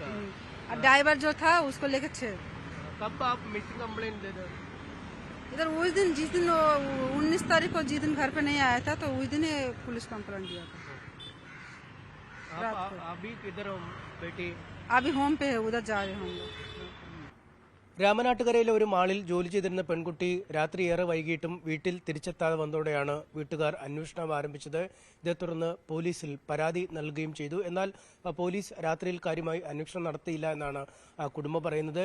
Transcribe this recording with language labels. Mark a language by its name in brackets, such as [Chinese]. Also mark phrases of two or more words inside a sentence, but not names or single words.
[Hindi] और ड्राइवर जो था उसको लेकर 6। कब आप [English] missing complaint [Hindi] दे दो? इधर उस दिन जिस दिन 19 तारीख को जिस दिन घर पे नहीं आया था तो उस दिन [English] police complaint [Hindi] दिया था। अभी किधर हो बेटी? अभी होम पे है, उधर जा रहे हैं हम लोग। [Malayalam] രാമനാട്ടുകരയിലെ ഒരു മാളിൽ ജോലി ചെയ്തിരുന്ന പെൺകുട്ടി രാത്രി ഏറെ വൈകിട്ടും വീട്ടിൽ തിരിച്ചെത്താതെ വന്നതോടെയാണ് വീട്ടുകാർ അന്വേഷണം ആരംഭിച്ചത്. ഇതേ തുടർന്ന് പോലീസിൽ പരാതി നൽകുകയും ചെയ്തു. എന്നാൽ പോലീസ് രാത്രിയിൽ കാര്യമായി അന്വേഷണം നടത്തിയില്ല എന്നാണ് കുടുംബം പറയുന്നത്.